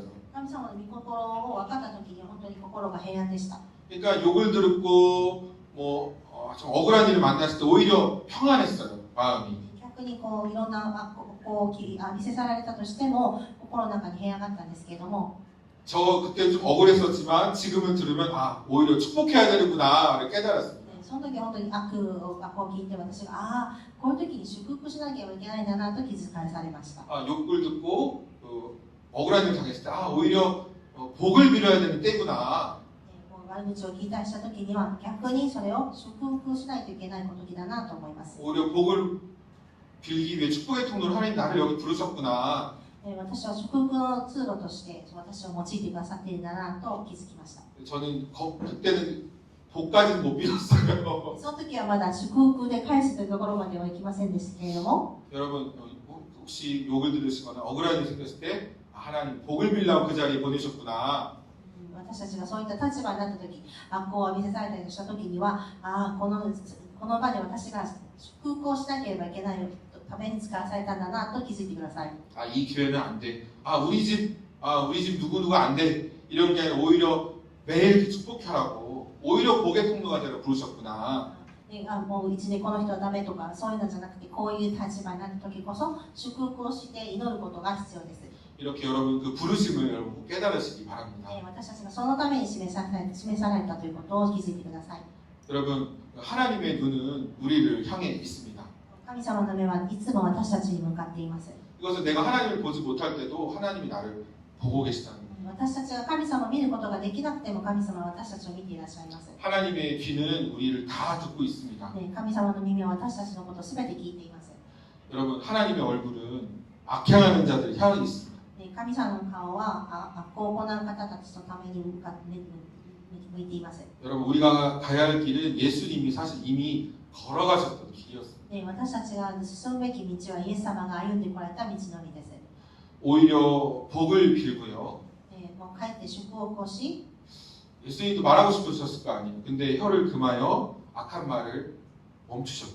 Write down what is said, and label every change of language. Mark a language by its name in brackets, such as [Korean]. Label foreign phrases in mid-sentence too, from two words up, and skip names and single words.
[Japanese] 神様の御心を分かったときに本当に心が平安でした。 [Korean] 그러니까 욕을 들었고 좀 억울한 일을 만났을 때 오히려 평안했어요. 마음이. [Japanese] 逆にいろんな見せさられたとしても心の中に平安があったんですけれども、 [Korean] 저 그때 좀 억울했었지만 지금은 들으면 오히려 축복해야 되는구나를 깨달았습니다. [Japanese] その時は本当に悪を聞いて私がこういう時に祝福しなければいけないんだなと気づかされました。 [Korean] 욕을 듣고 억울한 일을 당했을 때 오히려 복을 빌어야 되는 때구나. [Japanese] 悪口を聞いたりした時には逆にそれを祝福しないといけない時だなと思います。 [Korean] 오히려 복을 빌기 위해 축복의 통로로 하나님 나를 여기 부르셨구나. [Japanese] 私は祝福の通路として私を用いてくださっているんだなと気づきました。 [Korean] 저는 그때는 복까지는 못 빌었어요. [Japanese] その時はまだ祝福で返すというところまではいきませんでしたけれども、 [Korean] 여러분 혹시 욕을 들으시거나 억울한 일이 생겼을 때 하나님 복을 빌라고 그 자리에 보내셨구나. [Japanese] 私たちがそういった立場になった時、悪行を見せされたりした時には、この場で私が祝福をしなければいけないために使わされたんだなと気づいてください。 [Korean] 이 교회는 안 돼. 우리 집 누구누구 안 돼. 이런 게 아니라 오히려 매일 이렇게 축복하라고 오히려 복의 통로가 되라 부르셨구나. [Japanese] もう一年この人はダメとかそういうのじゃなくて、こういう立場になった時こそ祝福をして祈ることが必要です。 [Korean] 이렇게 여러분 그 부르심을 여러분 꼭 깨달으시기 바랍니다. [Japanese] 私たちがそのために示されたということを気づいてください。 [Korean] 여러분 하나님의 눈은 우리를 향해 있습니다. [Japanese] 神様の目はいつも私たちに向かっています。 [Korean] 이것은 내가 하나님을 보지 못할 때도 하나님이 나를 보고 계시다는 거예요. [Japanese] 私たちが神様を見ることができなくても神様は私たちを見ていらっしゃいます。 [Korean] 하나님의 귀는 우리를 다 듣고 있습니다. [Japanese] 神様の耳は私たちのことをすべて聞いています。 [Korean] 여러분 하나님의 얼굴은 악행하는 자들을 향해 있습니다. [Japanese] 神様の顔は悪行を行う方たちのために向いています。 [Korean] 여러분 우리가 가야 할 길은 예수님이 사실 이미 걸어가셨던 길이었습니다. [Japanese] 私たちが進むべき道はイエス様が歩んでこられた道のりです。 [Korean] 오히려 복을 빌고요. [Japanese] もう帰って祝福をし、 [Korean] 예수님도 말하고 싶으셨을 거 아니에요. 근데 혀를 금하여 악한 말을 멈추셨죠.